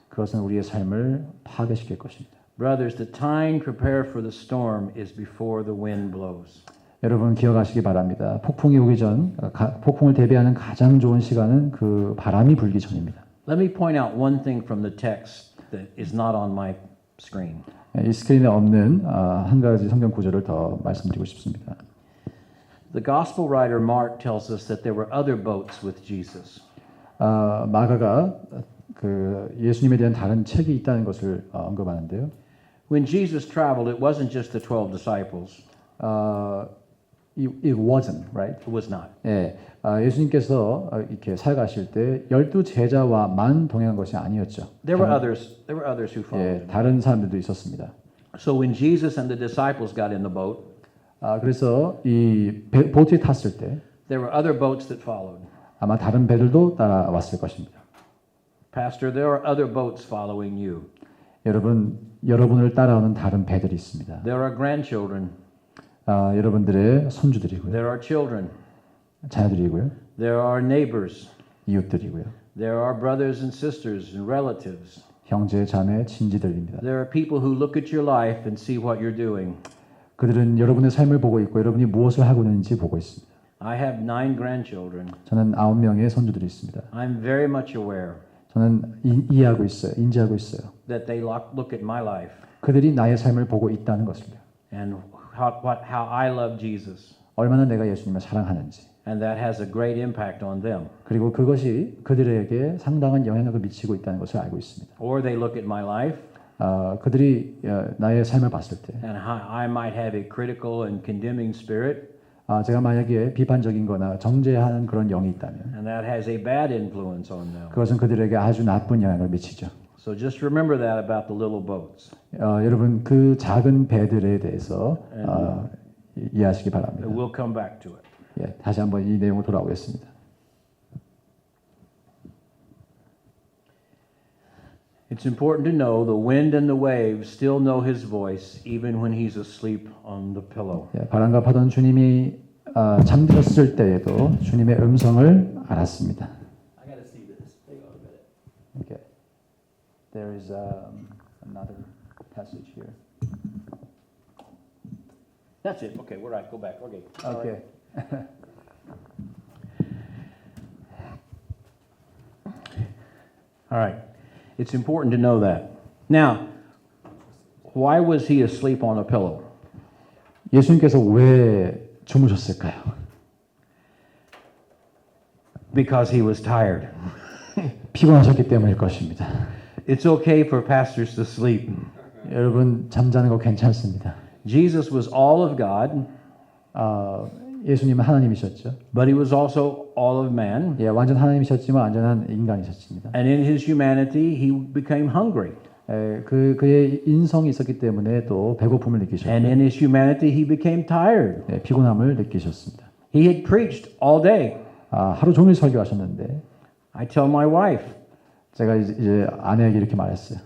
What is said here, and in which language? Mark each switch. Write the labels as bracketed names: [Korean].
[Korean] 그것은 우리의 삶을 파괴시킬 것입니다. [English] Brothers, the time to prepare for the storm is before the wind blows. [Korean] 여러분 기억하시기 바랍니다. 폭풍이 오기 전, 폭풍을 대비하는 가장 좋은 시간은 그 바람이 불기 전입니다. [English] Let me point out one thing from the text that is not on my screen. [Korean] 이 스크린에 없는 한 가지 성경 구절을 더 말씀드리고 싶습니다. [English] The gospel writer Mark tells us that there were other boats with Jesus. [Korean] 마가가 그 예수님에 대한 다른 책이 있다는 것을 언급하는데요. [English] When Jesus traveled, it wasn't just the 12 disciples. It wasn't, right? It was not. [Korean] 예, 예수님께서 이렇게 살아가실 때 12제자와만 동행한 것이 아니었죠. [English] There were others who followed. [Korean] 예, 다른 사람들도 있었습니다. [English] So when Jesus and the disciples got in the boat, [Korean] 그래서 이 보트에 탔을 때 [English] there were other boats that followed. [Korean] 아마 다른 배들도 따라왔을 것입니다. [English] Pastor, there are other boats following you. [Korean] 여러분을 따라오는 다른 배들이 있습니다. [English] There are grandchildren. [Korean] 여러분들의 손주들이고요, [English] There are children. [Korean] 자녀들이고요, [English] There are neighbors. [Korean] 이웃들이고요, [English] There are brothers and sisters and relatives. [Korean] 형제, 자매, 친지들입니다. [English] There are people who look at your life and see what you're doing. [Korean] 그들은 여러분의 삶을 보고 있고 여러분이 무엇을 하고 있는지 보고 있습니다. [English] I have 9 grandchildren. [Korean] 저는 9명의 손주들이 있습니다. [English] I'm very much aware [Korean] 저는 이해하고 있어요. 인지하고 있어요. [English] that they look at my life [Korean] 그들이 나의 삶을 보고 있다는 것입니다. [English] and how I love Jesus. [Korean] 얼마나 내가 예수님을 사랑하는지. [English] And that has a great impact on them. [Korean] 그리고 그것이 그들에게 상당한 영향력을 미치고 있다는 것을 알고 있습니다. [English] Or they look at my life [Korean] 그들이 나의 삶을 봤을 때 [English] and how I might have a critical and condemning spirit. [Korean] 제가 만약에 비판적인 거나 정죄하는 그런 영이 있다면 [English] And that has a bad influence on them. [Korean] 그것은 그들에게 아주 나쁜 영향을 미치죠. [English] So just remember that about the little boats. [Korean] 여러분 그 작은 배들에 대해서 이해하시기 바랍니다. [English] We'll come back to it. [Korean] 예, 다시 한번 이 내용으로 돌아오겠습니다. [English] It's important to know the wind and the waves still know his voice even when he's asleep on the pillow. [Korean] 예, 바람과 파도는 주님이 잠들었을 때에도 주님의 음성을 알았습니다. [English] I got to see this. Hang on a minute. Okay. There is another passage here. That's it. Okay, we're right. Go back. Okay. Okay. All right. It's important to know that. Now, why was he asleep on a pillow? [Korean] 예수님께서 왜 주무셨을까요? [English] Because he was tired. [Korean] 피곤하셨기 때문일 것입니다. [English] It's okay for pastors to sleep. [Korean] 여러분 잠자는 거 괜찮습니다. [English] Jesus was all of God, [Korean] 예수님은 하나님이셨죠. [English] but he was also all of man. [Korean] 예, 완전 하나님이셨지만 완전한 인간이셨습니다. [English] And in his humanity, he became hungry. [Korean] 그의 인성이 있었기 때문에 또 배고픔을 느끼셨고, [English] And in his humanity, he became tired. [Korean] 예, 피곤함을 느끼셨습니다. [English] He had preached all day. [Korean] 하루 종일 설교하셨는데, [English] I tell my wife [Korean] 제가 이제 아내에게 이렇게 말했어요.